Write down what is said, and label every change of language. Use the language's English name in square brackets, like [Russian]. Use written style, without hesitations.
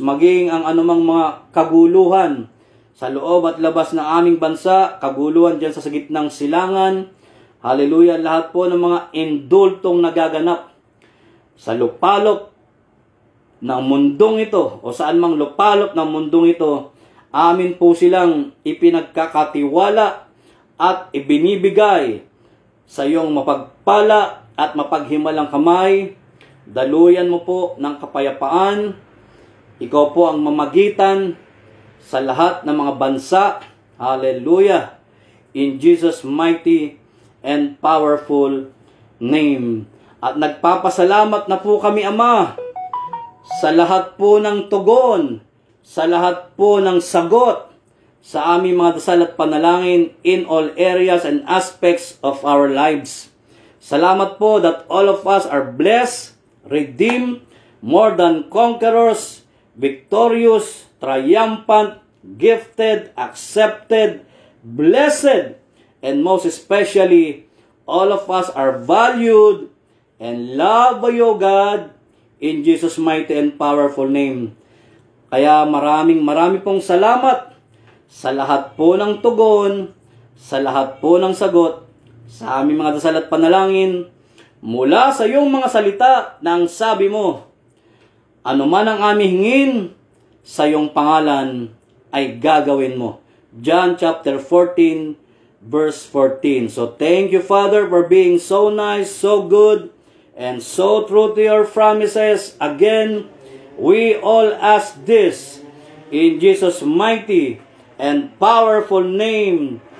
[Filipino] Maging ang anumang mga kaguluhan sa loob at labas ng aming bansa, kaguluhan dyan sa gitnang silangan, hallelujah, lahat po ng mga indultong nagaganap sa lupalop ng mundong ito, o saan mang lupalop ng mundong ito, amin po silang ipinagkakatiwala at ibinibigay sa iyong mapagpala at mapaghimalang kamay. Daluyan mo po ng kapayapaan. Ikaw po ang mamagitan sa lahat ng mga bansa. Hallelujah. [English] In Jesus' mighty and powerful name. [Filipino] At nagpapasalamat na po kami, Ama, sa lahat po ng tugon, sa lahat po ng sagot sa aming mga dasal at panalangin [English] in all areas and aspects of our lives. [Filipino] Salamat po [English] that all of us are blessed, redeemed, more than conquerors, victorious, triumphant, gifted, accepted, blessed, and most especially, all of us are valued and loved by you, God, in Jesus' mighty and powerful name. [Filipino] Kaya marami pong salamat sa lahat po ng tugon, sa lahat po ng sagot, sa aming mga dasal at panalangin, mula sa iyong mga salita na ang sabi mo, ano man ang aming hingin, sa iyong pangalan ay gagawin mo. [English] John chapter 14, verse 14. So thank you, Father, for being so nice, so good, and so true to your promises. Again, we all ask this in Jesus' mighty and powerful name.